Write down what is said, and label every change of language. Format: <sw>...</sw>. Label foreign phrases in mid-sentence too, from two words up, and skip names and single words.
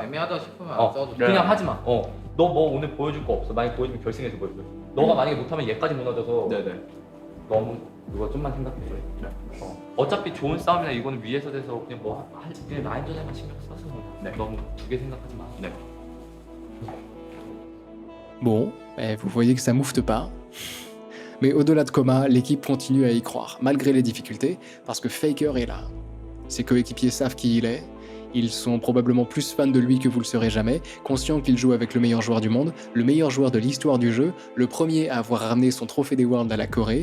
<ko>애매하다 싶으면 안 써도 돼. 그냥 하지 마. 너 뭐 오늘 보여줄 거 없어. 만약 보여주면 결승에서 보여줘. 너가 만약에 못하면 얘까지 무너져서 너무 그거 좀만 생각해줘. 어차피 좋은 싸움이나 이거는 위에서 돼서 그냥 그냥 라인전에만 신경 써서 너무 두 개 생각하지 마.</ko> <fr>Bon, vous voyez que ça moufte pas. Mais au-delà de Coma, l'équipe continue à y croire, malgré les difficultés, parce que Faker est là. Ses coéquipiers savent qui il est, ils sont probablement plus fans de lui que vous le serez jamais, conscients qu'il joue avec le meilleur joueur du monde, le meilleur joueur de l'histoire du jeu, le premier à avoir ramené son trophée des Worlds à la Corée.</fr>